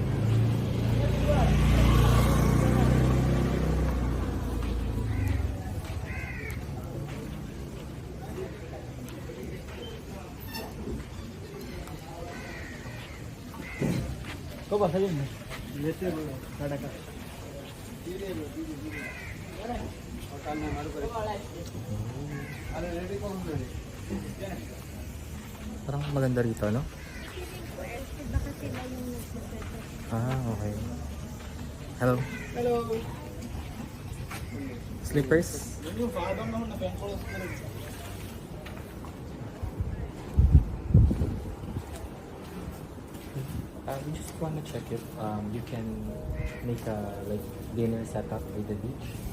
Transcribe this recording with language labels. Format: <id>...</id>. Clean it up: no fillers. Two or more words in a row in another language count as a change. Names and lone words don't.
<ms>Kau bahasa ini? Biasa boleh. Ada kan?</ms> <tl>Parang maganda rito, no?</tl> <en>Ah, okay. Hello. Hello. Slippers? We just want to check if you can make a like dinner setup by the beach.</en>